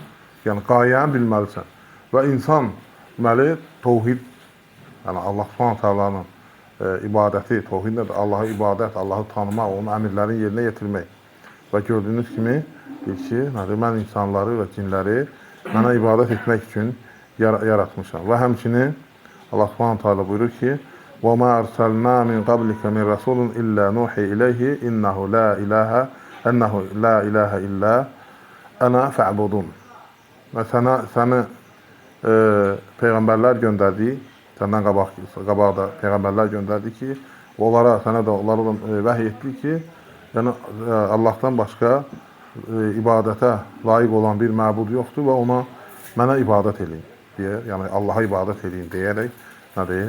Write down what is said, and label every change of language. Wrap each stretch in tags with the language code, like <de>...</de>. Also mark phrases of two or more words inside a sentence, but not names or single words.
<az>Yəni qayəni bilməlisən. Və insan deməli təvhid, yəni Allah Subhanahu taalanın ibadəti, təvhid nədir? Allah'a ibadət, Allah'ı tanımaq, onun əmrlərini yerinə yetirmək. Və gördüyünüz kimi deyir ki, mən insanları və cinləri mənə ibadət etmək üçün yaratmışam. Və həmçinin Allah</az> <ar>سبحانه تعالى</ar> <az>buyurur ki:</az> <ar>"وما أرسلنا من قبلك من رسول إلا نوحي إليه أنه لا إله إلا أنا فاعبدون."</ar> <az>Və səni peyğəmbərlər göndərdik, səndən qabaq da peyğəmbərlər göndərdik ki, sənə də onlara vəhy etdik ki, yəni Allah'tan başqa ibadətə layiq olan bir məbud yoxdur və mənə ibadət edin deyə, yəni Allah'a ibadət edin deyərək nədir?</az>